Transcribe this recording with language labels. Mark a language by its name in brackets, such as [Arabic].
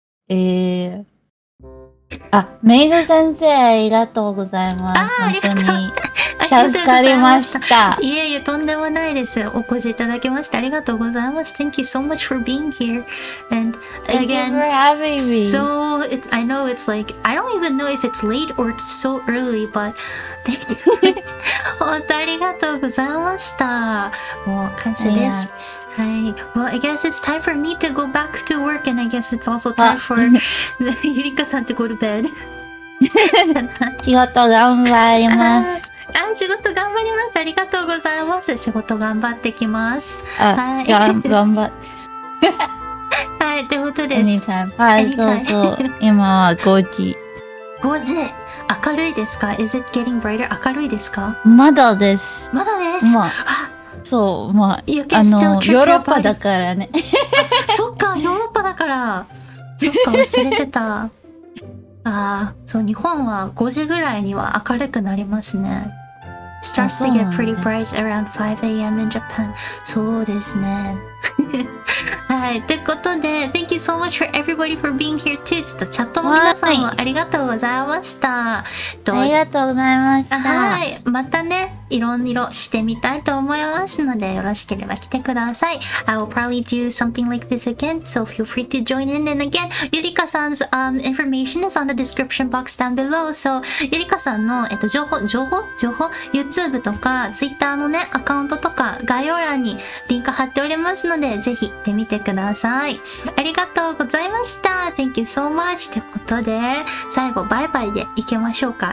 [Japanese] メイド先生ありがとうございます。本当に助かりました。いえいえ、とんでもないです。お越しいただきましてありがとうございます。 [English] Thank you so much for being here. And Thank again, you for having me. So I know it's like, I don't even know if it's late or it's so early, but thank you. [Japanese] 本当ありがとうございました。もう感謝です。はい。 [English] Well, I guess it's time for me to go back to work, and I guess it's also time for ゆりかさん to go to bed. [Japanese] 仕事頑張ります。仕事頑張ります。ありがとうございます。仕事頑張ってきます。はい。頑張って。はい、ということです。はい、そう。今は5時。 5時。明るいですか？ [English] Is it getting brighter? [Japanese] 明るいですか？まだです。まだです。そう、ヨーロッパだからね。そっか、ヨーロッパだから。そっか、忘れてた。そう、日本は5時ぐらいには明るくなりますね。 [English] Starts to get pretty bright around 5 a.m. in Japan. [Japanese] そうですね。はい。ということで、 [English] Thank you so much for everybody for being here too. [Japanese] ちょっとチャットの皆さんもありがとうございました。ありがとうございました。はい。またね、いろいろしてみたいと思いますので、よろしければ来てください。 [English] I will probably do something like this again, so feel free to join in. And again, ゆりかさん's information is on the description box down below. [Japanese] So, ゆりかさんの、情報 YouTube とか Twitter のね、アカウントとか概要欄にリンク貼っておりますので、ぜひ行ってみてください。ありがとうございました。 [English] Thank you so much. [Japanese] ってことで、最後バイバイでいきましょうか。